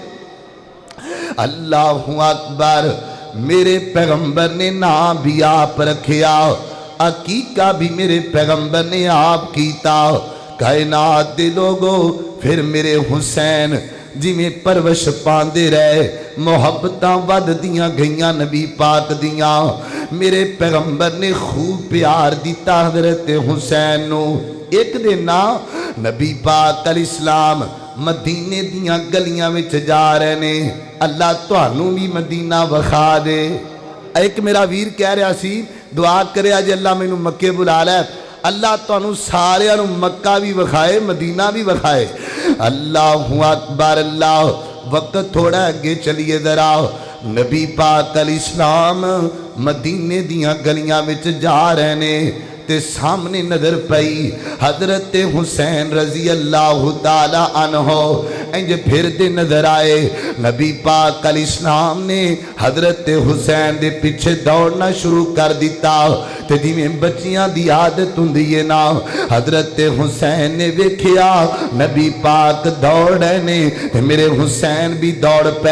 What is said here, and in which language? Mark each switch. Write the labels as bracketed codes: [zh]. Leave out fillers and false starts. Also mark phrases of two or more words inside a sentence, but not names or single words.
[ar] اللہ اکبر، [pa] میرے پیغمبر نے نام بھی آپ رکھیا، عقیقہ بھی میرے پیغمبر نے آپ کیتا۔ کائنات دے لوگو پھر میرے حسین جی میں پرورش پاندے رہے، محبتاں ود دیاں گئیاں نبی پاک دیاں، میرے پیغمبر نے خوب پیار دیتا حضرت حسین نو۔ ایک دن نبی پاک علیہ السلام مدینے دیاں گلیاں وچ جا رہے نے، اللہ تانوں بھی مدینہ وکھا دے۔ ایک میرا ویر کہہ رہا سی دعا کرے آج اللہ میں مکے بلا لے، اللہ تانوں سارے انہوں مکہ بھی وکھائے مدینہ بھی وکھائے۔ [ar] اللہ اکبر، [pa] اللہ وقت تھوڑا اگے چلیے ذرا۔ نبی پاک علیہ السلام مدینے دیاں گلیاں وچ جا رہے نے تے سامنے نظر پئی حضرت حسین رضی اللہ تعالی عنہ انج پھردے نظر آئے. نبی پاک ال اسلام نے حضرت حسین دے پیچھے دوڑنا شروع کر دتا تے جویں بچیاں دی عادت ہندی ہے نا، حضرت حسین نے ویکھیا نبی پاک دوڑ رہے نے تے میرے حسین بھی دوڑ پے.